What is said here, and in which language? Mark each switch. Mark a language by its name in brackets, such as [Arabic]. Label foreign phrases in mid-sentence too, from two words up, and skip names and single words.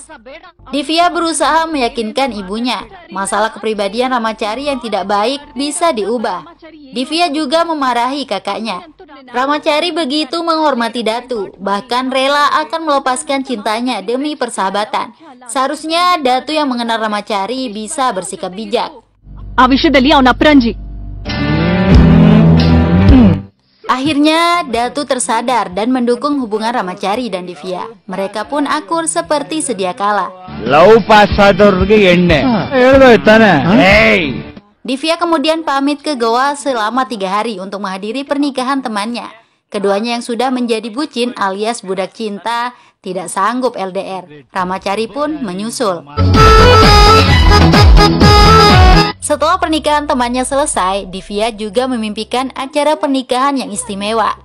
[Indonesian] Divya berusaha meyakinkan ibunya, masalah kepribadian Ramacari yang tidak baik bisa diubah. Divya juga memarahi kakaknya. Ramacari begitu menghormati Datu, bahkan rela akan melepaskan cintanya demi persahabatan. Seharusnya Datu yang mengenal Ramacari bisa bersikap bijak. [Kannada] ಆ ವಿಷಯದಲ್ಲಿ ಅವನ ಅಪ್ರಂಜಿ. [Indonesian] Akhirnya Datu tersadar dan mendukung hubungan Ramacari dan Divya. Mereka pun akur seperti sedia kala. [English] love pass [Kannada] ಆದವ್ರಿಗೆ ಎಣ್ಣೆ ಹೇಳ್ಬೋಯ್ತಾನೆ. [Indonesian] Divya kemudian pamit ke Goa selama 3 hari untuk menghadiri pernikahan temannya. Keduanya yang sudah menjadi bucin alias budak cinta tidak sanggup LDR. Ramacari pun menyusul. Setelah pernikahan temannya selesai, Divya juga memimpikan acara pernikahan yang istimewa.